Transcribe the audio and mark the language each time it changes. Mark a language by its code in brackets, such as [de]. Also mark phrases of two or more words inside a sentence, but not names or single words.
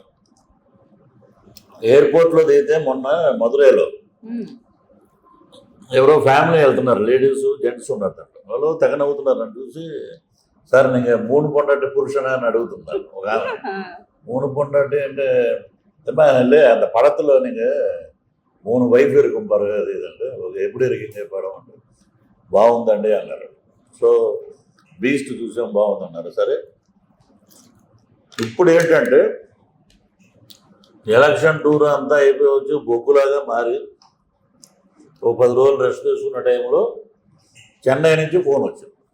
[te] ఎయిర్పోర్ట్లో దిగితే మొన్న మధురైలో ఎవరో ఫ్యామిలీ వెళ్తున్నారు, లేడీస్ జెంట్స్ ఉన్నారు. వాళ్ళు తెగ నవ్వుతున్నారు అని చూసి, సార్ నీకు 3 [ta] பொண்டாட்டி புருஷனா [te] అని అడుగుతున్నారు ఒక ఆమె. 3 పొండాటి అంటే [ta] இல்லை அந்த படத்தில் நீங்கள் 3 వైఫ్ இருக்கும் பாருங்க, [te] అది ఇదంటే ఎప్పుడు ఎరిగింది పడం అంటే బాగుందండి అన్నారు. సో బీస్ట్ చూసాం బాగుందన్నారు. సరే ఇప్పుడు ఏంటంటే ఎలక్షన్ టూర్ అంతా అయిపోయి వచ్చి బొగ్గులాగా మారి ఓ 10 రోజులు రెస్ట్ తీసుకున్న టైంలో చెన్నై నుంచి ఫోన్ వచ్చింది.